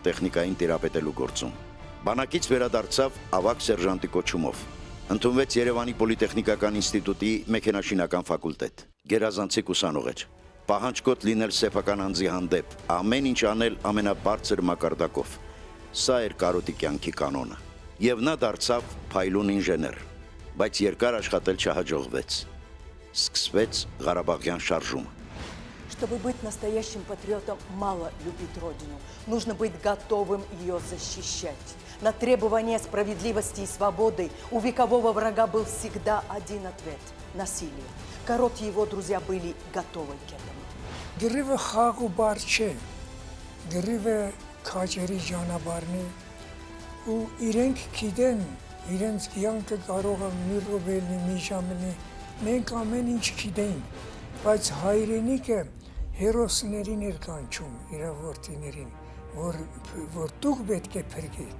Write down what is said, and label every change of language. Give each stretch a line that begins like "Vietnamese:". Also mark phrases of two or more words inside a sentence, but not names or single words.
Armenian: տեխնիկային տիրապետելու գործում։ Բանակից վերադարձավ ավագ սերժանտի կոչումով։ Ընդունվեց Երևանի Պոլիտեխնիկական ինստիտուտի մեքենաշինական ֆակուլտետ։ Գերազանցիկ ուսանող էր։ Պահանջկոտ լինել սեփական անձի հանդեպ, ամեն ինչ անել ամենաբարձր մակարդակով։ Սա էր Կարոտի կյանքի կանոնը։ Եվ նա դարձավ փայլուն ինժեներ, բայց երկար աշխատել չհաջողվեց։ Սկսվեց Ղարաբաղյան շարժումը։
Russian: Чтобы быть настоящим патриотом, мало любить Родину. Нужно быть готовым ее защищать. На требования справедливости и свободы у векового врага был всегда один ответ – насилие. Корот и его друзья были готовы к этому.
Armenian: Գրիվը խաղ ու բար չէ, գրիվը քաջերի ճանապարհն է, ու իրենք գիտեն, իրենց կյանքը կարող է մի րոպե մի ժամ լինի, մենք ամեն ինչ գիտենք, բայց հայրենիքը հերոսներին էր կանչում, իր որդիներին, որ դուք պետք է փրկեք։